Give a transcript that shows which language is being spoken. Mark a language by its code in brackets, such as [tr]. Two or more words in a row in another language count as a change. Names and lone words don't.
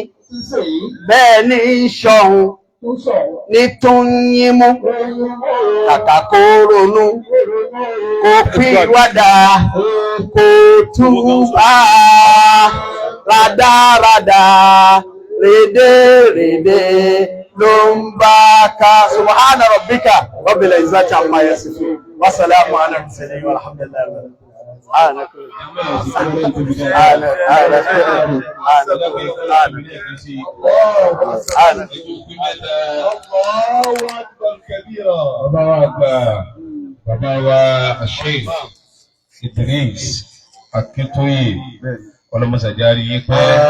[yo] yín bẹ́ẹ̀ ní ṣọ̀hun ní tún yín mú kàkà kó ronú kó pìwàdà kó túbà rádaràdà rédèrèdè ló ń bá ká. [ar] سبحان ربك رب العزة عما يصفون وسلام على المرسلين والحمد لله. [yo] Bàbá wa Sheikh Idris Akintoye ọlọ́mọsàjárí yí pẹ́.